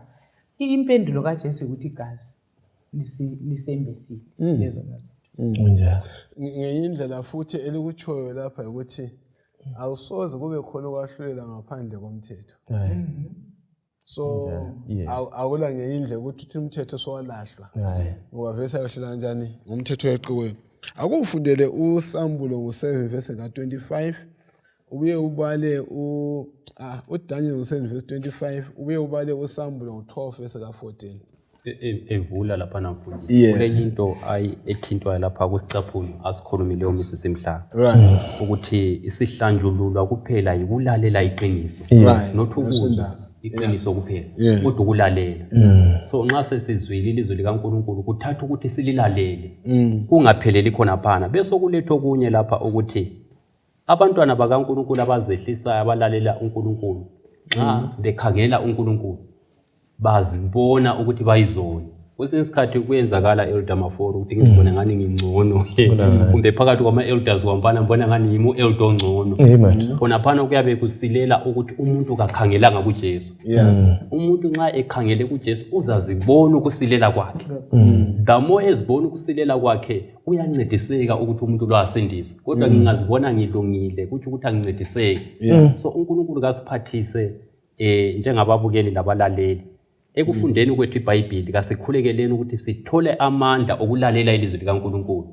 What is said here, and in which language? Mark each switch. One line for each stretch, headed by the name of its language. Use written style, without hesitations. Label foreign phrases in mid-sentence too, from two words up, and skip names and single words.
North Ndebele: Impendulo kaJesu ukuthi igazi lisembesile lezo nazo. Njalo. Ngeyindlela futhi elikutshoyo lapha ukuthi awusoze kube khona ukwahlulela ngaphandle komthetho. So akula ngeyindlela ukuthi umthetho sowalahlwa. Ngoba verse ayahlela kanjani ngomthetho weqiwe. Akufundele uSambulo ngo7 verse ka25. Ubuye ubale uDaniel ngo7 verse 25. Ubuye ubale uSambulo ngo12 verse ka14. Evula lapha namfundisi kule into ethintwayo lapha kusicaphuni asikhulumile umisisimhlanga ukuthi isihlanjululwa kuphela yikulalela iqiniso nothukuzwa iqiniso kuphela kodwa ukulalela. So nxa sesizwile ilizwi likaNkulunkulu kuthatha ukuthi sililalele kungapheleli khona phana bese kulethwa okunye lapha ukuthi abantwana bakaNkulunkulu abazehlisayo abalalela uNkulunkulu nxa bekhangela uNkulunkulu bazibona ukuthi bayizona. Kwesinye isikhathi kuyenzakala elder maforo ukuthi ngizibone ngani ngingcono kumbe phakathi kwama elders kwampana mbona ngani yimo elder ongcono. Khona phana kuyabe kusilela ukuthi umuntu kakhangelanga kuJesu. Umuntu nxa ekhangele kuJesu uzazibona ukusilela kwakhe.
English: The more
North Ndebele: ezibona ukusilela kwakhe uyancediseka ukuthi umuntu lo asindiswe. Kodwa ngingazibona ngilungile kuthi ukuthi angincediseke. So uNkulunkulu kasiphathise njengababukeli labalaleli ekufundeni kwethu iBhayibheli kasikhulekeleni ukuthi sithole amandla okulalela ilizwi likaNkulunkulu.